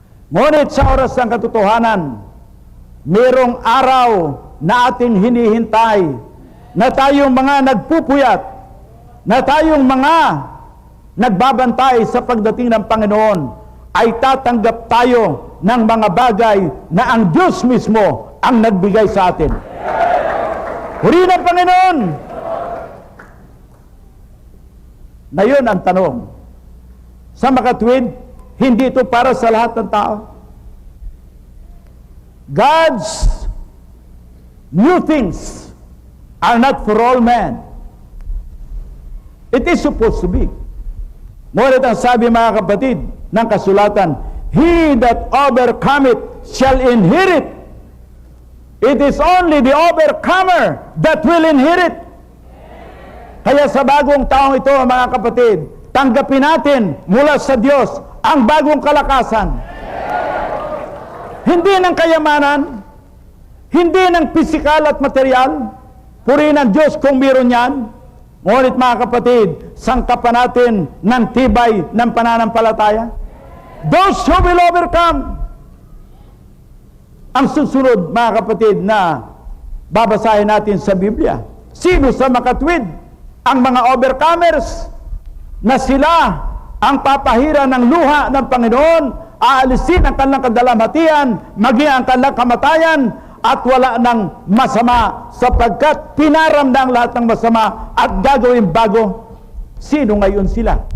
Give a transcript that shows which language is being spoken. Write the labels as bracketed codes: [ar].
[tl] Ngunit sa oras ng katotohanan, mayroong araw na ating hinihintay, na tayong mga nagpupuyat, na tayong mga nagbabantay sa pagdating ng Panginoon, ay tatanggap tayo ng mga bagay na ang Diyos mismo ang nagbigay sa atin. Purihin ang Panginoon! Na yun ang tanong. Sa makatwid, hindi ito para sa lahat ng tao. [en] God's new things are not for all men. It is supposed to be. [tl] Ngunit ang sabi mga kapatid ng kasulatan, [en] he that overcometh shall inherit. It is only the overcomer that will inherit. [tl] Kaya sa bagong taong ito mga kapatid, tanggapin natin mula sa Diyos ang bagong kalakasan. Hindi ng kayamanan, hindi ng pisikal at material, purihin ang Diyos kung meron yan. Ngunit mga kapatid, sangkapan natin ng tibay ng pananampalataya. [en] Those who will overcome. [tl] Ang susunod mga kapatid na babasahin natin sa Biblia. Sino sa makatwid? Ang mga overcomers na sila ang papahira ng luha ng Panginoon, aalisin ang kanilang kadalamhatian, maging ang kanilang kamatayan, at wala ng masama sapagkat pinaram na ang lahat ng masama at gagawin bago. Sino ngayon sila?